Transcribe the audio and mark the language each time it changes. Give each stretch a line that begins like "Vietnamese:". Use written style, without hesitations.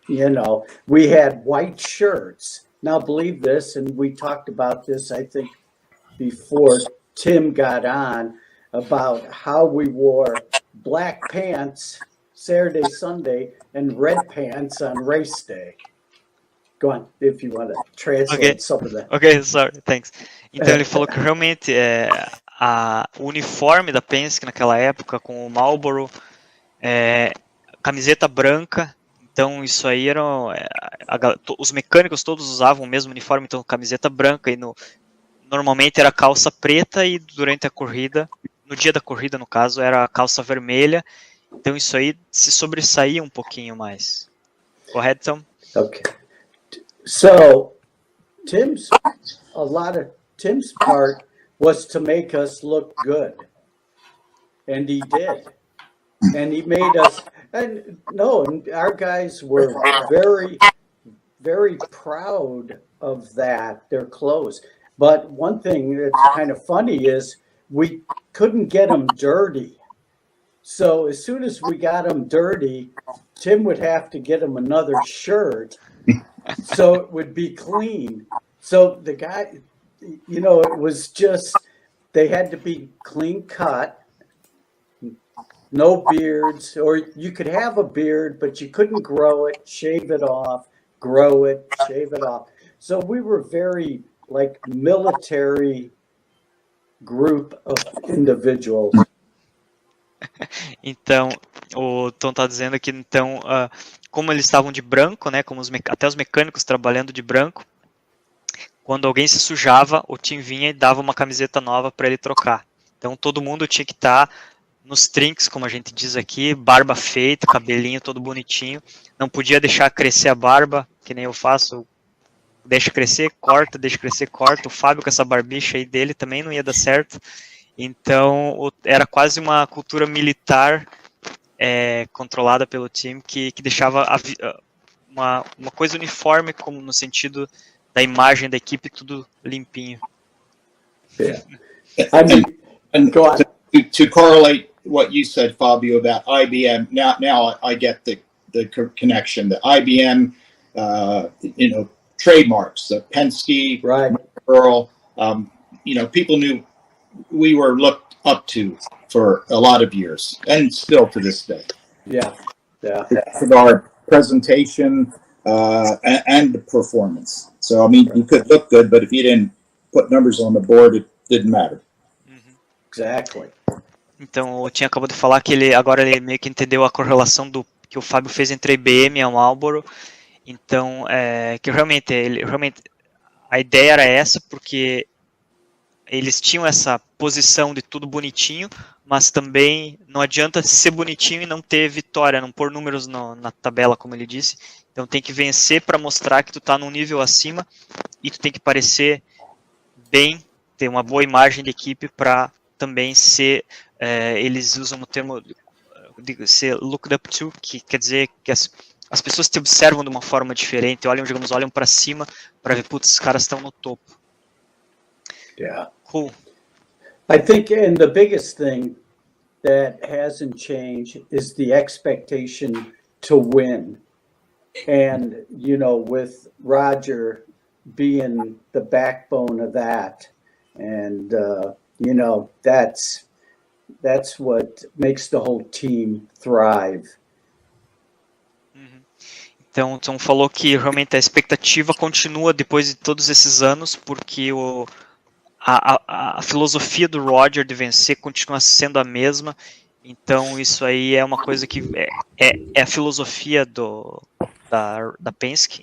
English: You know, we had white shirts. Now, believe this, and we talked about this, I think, before Tim got on, about how we wore black pants Saturday, Sunday, and red pants on race day. Go on, if you want to translate some of that. Ok, sorry, thanks.
Portuguese: Então ele falou que realmente o uniforme da Penske naquela época, com o Marlboro, camiseta branca, então isso aí era... os mecânicos todos usavam o mesmo uniforme, então camiseta branca, e normalmente era calça preta, e durante a corrida, no dia da corrida no caso, era calça vermelha, então isso aí se sobressaía um pouquinho mais. Correto, Tom?
English: Okay. So, a lot of Tim's part was to make us look good. And he did. And he made us, and our guys were very, very proud of that, their clothes. But one thing that's kind of funny is we couldn't get them dirty. So as soon as we got them dirty, Tim would have to get them another shirt so it would be clean. So the guy, you know, it was just, they had to be clean cut, no beards, or you could have a beard, but you couldn't grow it, shave it off, grow it, shave it off. So we were very like military group of individuals.
Portuguese: Então, o Tom está dizendo aqui, então, como eles estavam de branco, né, como até os mecânicos trabalhando de branco, quando alguém se sujava, o Tim vinha e dava uma camiseta nova para ele trocar. Então, todo mundo tinha que estar nos trinks, como a gente diz aqui, barba feita, cabelinho todo bonitinho. Não podia deixar crescer a barba, que nem eu faço, deixa crescer, corta, deixa crescer, corta. O Fábio com essa barbicha aí dele também não ia dar certo. Então, era quase uma cultura militar controlada pelo time, que deixava uma coisa uniforme, como no sentido da imagem da equipe, tudo limpinho.
English: Yeah. I mean, And go on. to correlate what you said, Fabio, about IBM, now I get the connection. The IBM, you know, trademarks, the Penske, Right. Marlboro, you know, people knew we were looked up to for a lot of years, and still to this day. Yeah. For our presentation and the performance. So, I mean, you could look good, but if you didn't put numbers on the board, it didn't matter. Exactly.
Portuguese: Então, o Tim acabou de falar que agora ele meio que entendeu a correlação que o Fábio fez entre a IBM e a Marlboro. Então, que realmente a ideia era essa, porque eles tinham essa posição de tudo bonitinho, mas também não adianta ser bonitinho e não ter vitória, não pôr números na tabela, como ele disse. Então tem que vencer para mostrar que tu está num nível acima, e tu tem que parecer bem, ter uma boa imagem de equipe para também ser, eles usam o termo de ser
English: looked up to,
Portuguese: que quer dizer que as pessoas te observam de uma forma diferente, olham para cima para ver, putz, esses caras estão no topo.
English: Yeah. Cool. I think, and the biggest thing that hasn't changed is the expectation to win. And, you know, with Roger being the backbone of that, and, you know, that's what makes the whole team thrive.
Portuguese: Então, o Tom falou que realmente a expectativa continua depois de todos esses anos, porque a filosofia do Roger de vencer continua sendo a mesma. Então isso aí é uma coisa que é a filosofia da Penske.